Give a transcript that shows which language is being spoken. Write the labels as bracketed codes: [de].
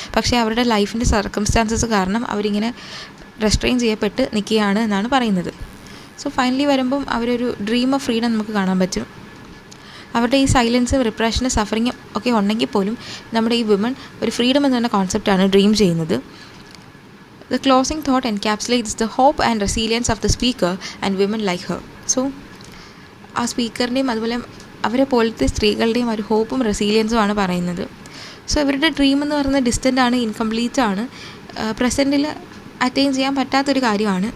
[ml] പക്ഷേ അവരുടെ ലൈഫിൻ്റെ സർക്കംസ്റ്റാൻസസ് കാരണം അവരിങ്ങനെ റെസ്ട്രെയിൻ ചെയ്യപ്പെട്ട് നിൽക്കുകയാണ് എന്നാണ് പറയുന്നത്. സോ ഫൈനലി വരുമ്പം അവരൊരു [en] dream of freedom [ml] നമുക്ക് കാണാൻ പറ്റും. അവരുടെ ഈ സൈലൻസും റിപ്രഷനും സഫറിങ്ങും ഒക്കെ ഉണ്ടെങ്കിൽ പോലും നമ്മുടെ ഈ വിമൺ ഒരു ഫ്രീഡം എന്ന് പറഞ്ഞ കോൺസെപ്റ്റാണ് ഡ്രീം ചെയ്യുന്നത്. [en] The closing thought encapsulates the hope and resilience of the speaker and women like her. [ml] So ആ സ്പീക്കറിൻ്റെയും അതുപോലെ അവരെ പോലത്തെ സ്ത്രീകളുടെയും ഒരു ഹോപ്പും റെസീലിയൻസും ആണ് പറയുന്നത്. സോ ഇവരുടെ ഡ്രീം എന്ന് പറയുന്നത് ഡിസ്റ്റൻ്റ് ആണ്, ഇൻകംപ്ലീറ്റ് ആണ്, പ്രസൻറ്റിൽ അറ്റൈൻ ചെയ്യാൻ പറ്റാത്തൊരു കാര്യമാണ്.